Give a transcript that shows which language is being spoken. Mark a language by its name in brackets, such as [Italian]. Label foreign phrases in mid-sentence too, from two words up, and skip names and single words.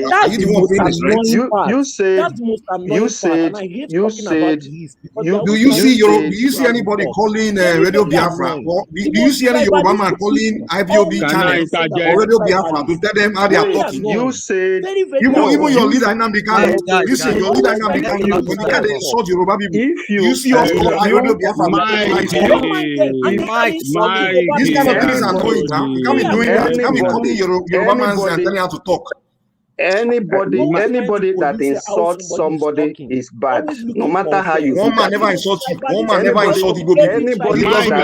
[English] Are you the one paying his rent? Do you see anybody calling Radio Biafra? Do you see any Yoruba man calling IBOB channel or Radio Biafra to tell them how they are talking? You said even your leader Nnamdi Kanu. You say your leader Nnamdi Kanu when you can't insult Yoruba people. You see us call Radio Biafra. This kind of thing is annoying now. You can't be doing that. You can't be calling Yoruba man and telling how to talk. Anybody that insults somebody is bad, no matter how you One look man at never it. insult you. One man never insult Igbo people. Anybody He just